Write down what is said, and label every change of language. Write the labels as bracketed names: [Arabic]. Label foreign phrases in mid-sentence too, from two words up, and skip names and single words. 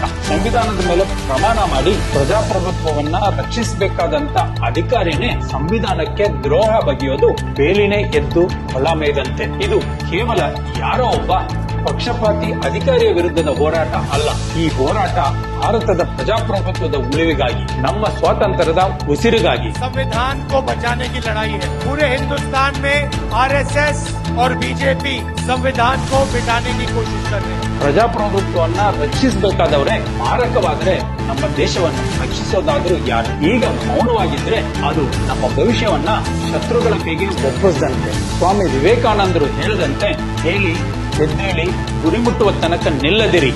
[Kannada] ಸಂವಿಧಾನದ ಮೇಲೆ ಪ್ರಮಾಣ ಮಾಡಿ ಪ್ರಜಾಪ್ರಭುತ್ವವನ್ನ ರಕ್ಷಿಸಬೇಕಾದಂತ ಅಧಿಕಾರಿನೇ ಸಂವಿಧಾನಕ್ಕೆ ದ್ರೋಹ ಬಗೆಯೋದು ಬೇಲಿನೇ ಎದ್ದು ಹೊಲ ಮೇದಂತೆ. ಇದು ಕೇವಲ ಯಾರೋ ಒಬ್ಬ ಪಕ್ಷಪಾತಿ ಅಧಿಕಾರಿಯ ವಿರುದ್ಧದ ಹೋರಾಟ ಅಲ್ಲ. ಈ ಹೋರಾಟ ಭಾರತದ ಪ್ರಜಾಪ್ರಭುತ್ವದ ಉಳಿವಿಗಾಗಿ, ನಮ್ಮ ಸ್ವಾತಂತ್ರ್ಯದ ಉಸಿರಿಗಾಗಿ. [Hindi] संविधान को बचाने की लड़ाई है. पूरे हिंदुस्तान में आरएसएस और बीजेपी संविधान को मिटाने की कोशिश कर रहे हैं. [Kannada] ಪ್ರಜಾಪ್ರಭುತ್ವವನ್ನ ರಕ್ಷಿಸಬೇಕಾದವರೇ ಮಾರಕವಾದ್ರೆ ನಮ್ಮ ದೇಶವನ್ನು ರಕ್ಷಿಸೋದಾದ್ರೂ ಯಾರು? ಈಗ ಮೌನವಾಗಿದ್ರೆ ಅದು ನಮ್ಮ ಭವಿಷ್ಯವನ್ನ ಶತ್ರುಗಳ ಕೈಗೆ ಒಪ್ಪಿಸದಂತೆ. ಸ್ವಾಮಿ ವಿವೇಕಾನಂದರು ಹೇಳಿದಂತೆ, ಹೇಳಿ ಎದ್ದೇಳಿ ಗುರಿ ಮುಟ್ಟುವ ತನಕ ನಿಲ್ಲದಿರಿ.